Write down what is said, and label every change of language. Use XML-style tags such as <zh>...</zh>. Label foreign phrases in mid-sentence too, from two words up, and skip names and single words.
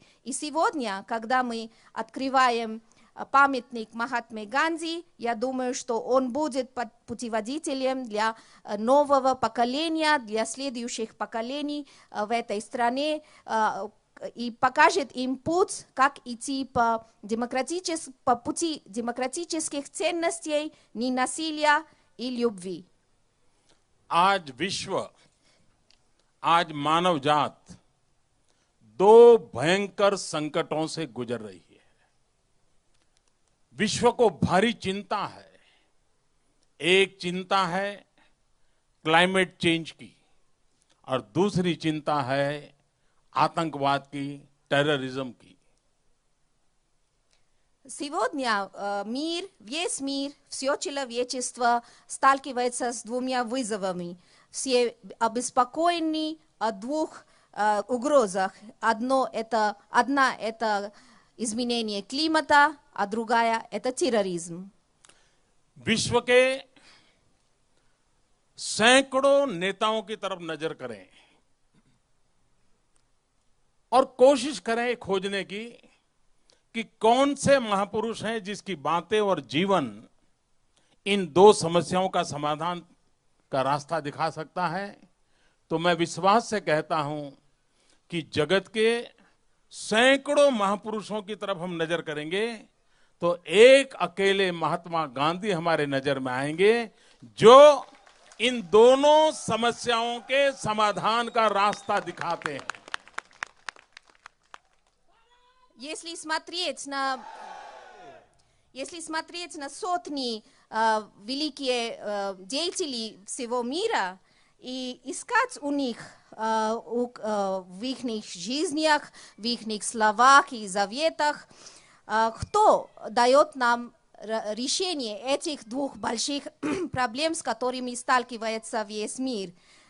<ru>И сегодня, когда мы открываем памятник Махатме Ганди, я думаю, что он будет путеводителем для нового поколения, для следующих поколений в этой стране и покажет им путь, как идти по пути демократических ценностей, ненасилия и любви.</ru> <hi>आज विश्व, आज मानव जात दो भयंकर संकटों से गुजर रही है। विश्व को भारी चिंता है। एक चिंता है</hi> <en>climate change</en> <hi>की, और दूसरी चिंता है आतंकवाद की, терроризм की।</hi> <ru>Сегодня весь мир, все человечество сталкивается с двумя вызовами. Все обеспокоены о двух угрозах. Одна это изменение климата, а другая это терроризм.</ru> <hi>विश्व के सैकड़ों नेताओं की तरफ नजर करें और कोशिश करें खोजने की कि कौन से महापुरुष हैं जिसकी बातें और जीवन इन दो समस्याओं का समाधान का रास्ता दिखा सकता है। तो मैं विश्वास से कहता हूं कि जगत के सैकड़ों महापुरुषों की तरफ हम नजर करेंगे तो एक अकेले महात्मा गांधी हमारे नजर में आएंगे, जो इन दोनों समस्याओं के समाधान का रास्ता दिखाते हैं।</hi> <ru>Если смотреть на сотни великие деятелей всего мира и искать у них в их жизнях, в их словах и заветах, кто дает нам решение этих двух больших проблем, с которыми сталкивается весь мир.</ru>